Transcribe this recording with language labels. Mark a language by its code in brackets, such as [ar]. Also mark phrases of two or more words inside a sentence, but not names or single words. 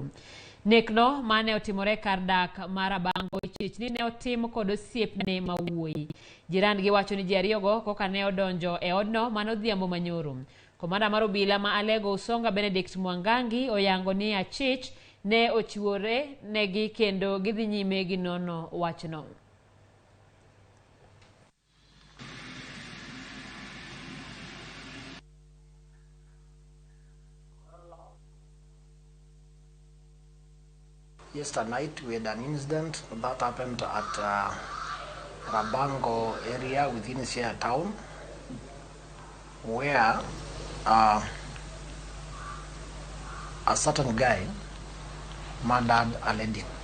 [luo] Nekno mane otimore kar dak mar Abango Achich ni ne otim kod osiepne ma wuoyi. Jirandgi wacho ni ji ariyogo koka ne odonjo e odno mane odhiambo manyoro. Komanda mar obila ma alego usonga Benedict Mwangangi oyango ni Achich ne ochiwore negi kendo gidhi nyime gi nono wachno. [en] Yesterday night we had an incident that happened at Rabango area within Siaya town, where a certain guy murdered a lady.